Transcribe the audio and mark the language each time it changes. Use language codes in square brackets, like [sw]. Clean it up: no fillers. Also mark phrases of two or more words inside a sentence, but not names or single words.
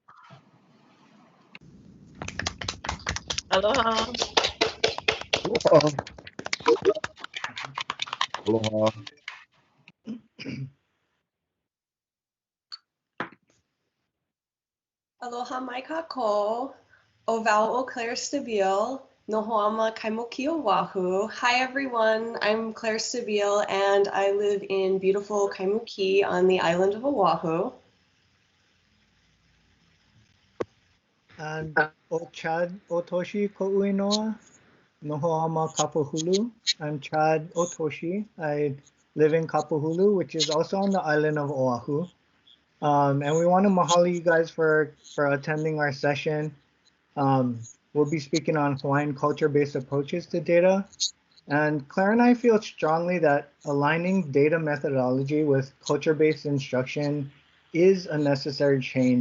[haw] Aloha. Aloha. Aloha. Aloha mai kako, o vau o Claire Stabile, no ho'ama Kaimuki Oahu. [en] Hi everyone, I'm Claire Stabile and I live in beautiful Kaimuki on the island of Oahu. [haw] And o Chad Otoshi ko'u inoa, no ho'ama Kapuhulu. [en] I'm Chad Otoshi. I live in Kapuhulu, which is also on the island of Oahu. And we want to mahalo you guys for attending our session. We'll be speaking on Hawaiian culture-based approaches to data. And Claire and I feel strongly that aligning data methodology with culture-based instruction is a necessary change.